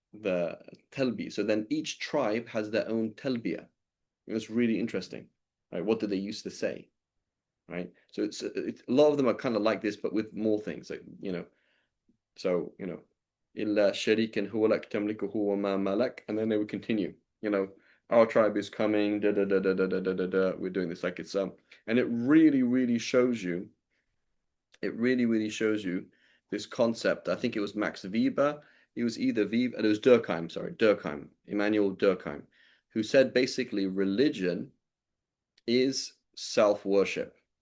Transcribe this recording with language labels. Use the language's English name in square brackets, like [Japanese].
[English] The Talbi. So then each tribe has their own Talbiya. It's really interesting, right? What do they used to say, right? So it's a lot of them are kind of like this, but with more things, like, so [Arabic] إلا شريكا هو لك تملكه وما ملك, [English] and then they would continue. Our tribe is coming. Da da da da da da da da. Da. We're doing this like it's and it really, really shows you. It really, really shows you this concept. I think it was Max Weber. It was either Weber, it was Durkheim. Sorry, Durkheim, Immanuel Durkheim, who said basically religion is self-worship.